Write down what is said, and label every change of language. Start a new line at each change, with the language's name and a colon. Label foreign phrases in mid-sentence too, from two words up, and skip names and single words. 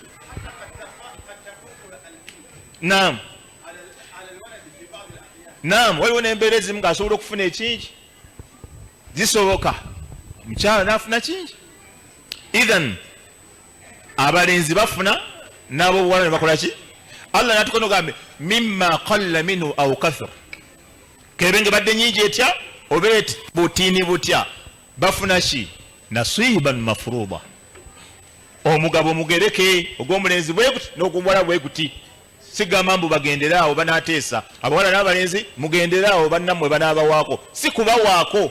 Ganda: Naam, waliwo n'embeera ezimu ng'asobola okufuna ekingi, zisoboka mukyala n'afuna kingi. Idhan abalenzi bafuna n'ab'obuwala ne bakola ki? Allah n'atukona ogambe
Arabic: مما قل منه أو كثر,
Ganda: kebenge badde nyingi etya oba butiini butya, bafuna ki?
Arabic: نصيبا مفروضا,
Ganda: omugabo mugereke ogw'omulenzi bwe guti n'ogw'omuwala bwe guti. Sigamba mbu bagenderaawo banaateesa, abawala n'abalenzi mugenderaawo bannammwe banaabawaako, si kubawaako.